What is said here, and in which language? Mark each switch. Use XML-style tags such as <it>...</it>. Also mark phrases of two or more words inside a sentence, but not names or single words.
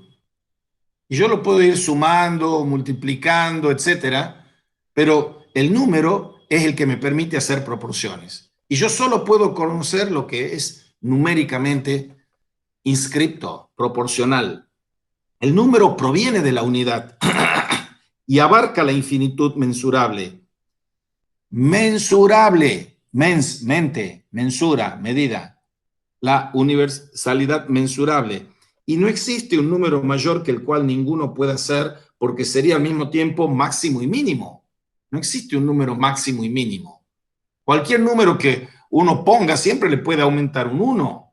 <es>Y yo lo puedo ir sumando, multiplicando, etcétera, pero el número es el que me permite hacer proporciones. Y yo solo puedo conocer lo que es numéricamente inscripto, proporcional. El número proviene de la unidad y abarca la infinitud mensurable. Mensurable, mens, mente, mensura, medida. La universalidad mensurable. Y no existe un número mayor que el cual ninguno pueda ser, porque sería al mismo tiempo máximo y mínimo. No existe un número máximo y mínimo. Cualquier número que uno ponga siempre le puede aumentar un 1.</es>